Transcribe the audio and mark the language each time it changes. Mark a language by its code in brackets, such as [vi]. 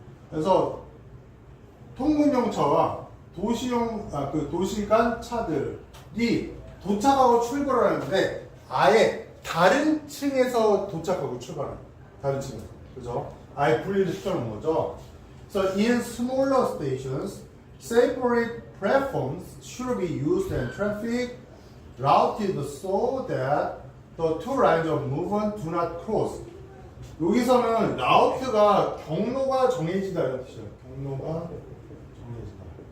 [ko] 그래서 통근용 차와 도시간 차들이 도착하고 출발을 하는데 아예 다른 층에서 도착하고 출발해요. 다른 층에서. 그죠? 아예 분리를 시켜놓은 거죠. [en] So in smaller stations, separate platforms should be used and traffic routed so that the two lines of movement do not cross. [ko] 여기서는 라우트가 경로가 정해지다 이런 뜻이에요. 경로가 정해지다.